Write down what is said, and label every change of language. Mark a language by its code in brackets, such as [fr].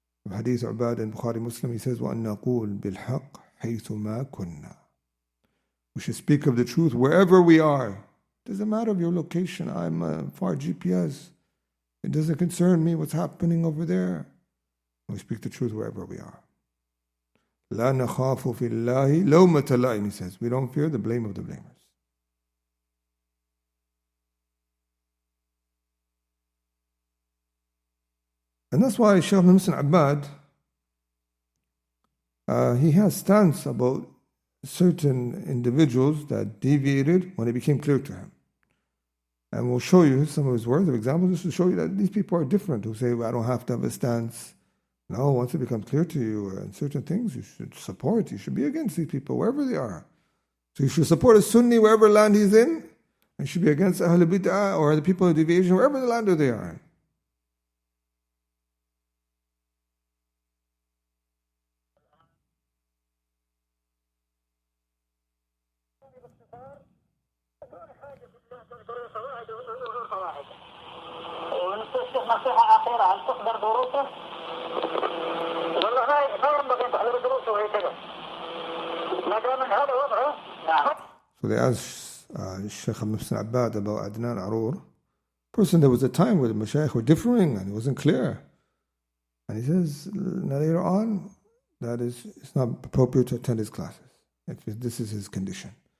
[en] Hadith Ubad in Bukhari Muslim, he says, [ar] وَأَن نَقُولْ بِالْحَقِّ حَيْثُ مَا كُنَّا. [en] We should speak of the truth wherever we are. It doesn't matter of your location. I'm a far GPS. It doesn't concern me what's happening over there. We speak the truth wherever we are. [ar] لَا نَخَافُ فِي اللَّهِ لَوْمَةَ لَائِمٍ, [en] he says. We don't fear the blame of the blamers. And that's why Shaykh Ibn Abbad, he has stance about certain individuals that deviated when it became clear to him. And we'll show you some of his words of examples just to show you that these people are different, who say, well, I don't have to have a stance. No, once it becomes clear to you in certain things, you should support. You should be against these people, wherever they are. So you should support a Sunni wherever land he's in, and you should be against Ahl Bid'ah or the people of deviation, wherever the land they are in. [ar] نصيحة أخيرة، هل تحضر دروسه؟ والله ما ينبغي أن تحضر دروسه وهكذا. ما دام هذا وضعه. نعم. [en] So they asked Shaykh Ibn Abbad about Adnan Arur. Person, there was a time where the Mashaykh were differing and it wasn't clear. And he says, later on, that it's not appropriate to attend his classes if this is his condition.